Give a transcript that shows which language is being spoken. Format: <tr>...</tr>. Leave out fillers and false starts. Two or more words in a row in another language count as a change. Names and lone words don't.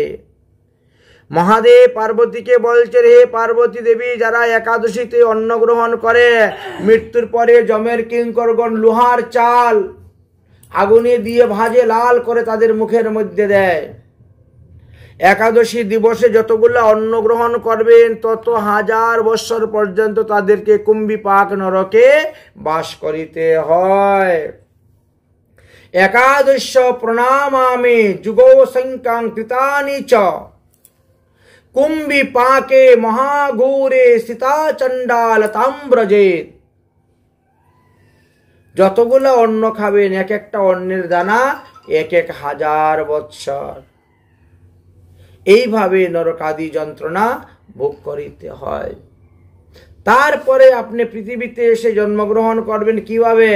<bn>মহাদেব পার্বতীকে বলছে, হে পার্বতী দেবী, যারা একাদশীতে অন্ন গ্রহণ করে মৃত্যুর পরে যমের কিঙ্করগণ লোহার চাল আগুনে দিয়ে ভাজে লাল করে তাদের মুখের মধ্যে দেয়। একাদশী দিবসে যতগুলো অন্ন গ্রহণ করবেন তত 1000 বৎসর পর্যন্ত তাদেরকে কুম্ভিপাক নরকে বাস করিতে হয়।</bn> <sa>একাদশ প্রণামামি যুগো সংখ্যাং কৃতানি চ কুম্ভিপাকে মহাঘোরে সীতা চণ্ডাল তাম্রজেত।</sa> <bn>যতগুলো অন্ন খাবেন এক একটা অন্নের দানা 1000 বৎসর, এইভাবে নরকাদি যন্ত্রণা ভোগ করিতে হয়। তারপরে আপনি পৃথিবীতে এসে জন্মগ্রহণ করবেন কিভাবে?</bn>